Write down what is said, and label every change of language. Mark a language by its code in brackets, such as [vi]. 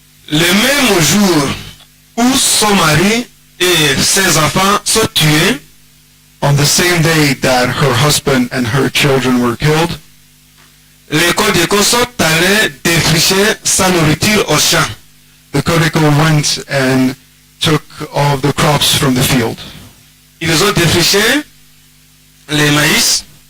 [fr] Le même jour où son mari et ses enfants sont tués, on [en] On the same day that her husband and her children were killed, [fr] les Codeco sont allés défricher sa nourriture au champ. [en] the Codeco went and took all of the crops from the field. [fr] Ils ont défriché les maïs,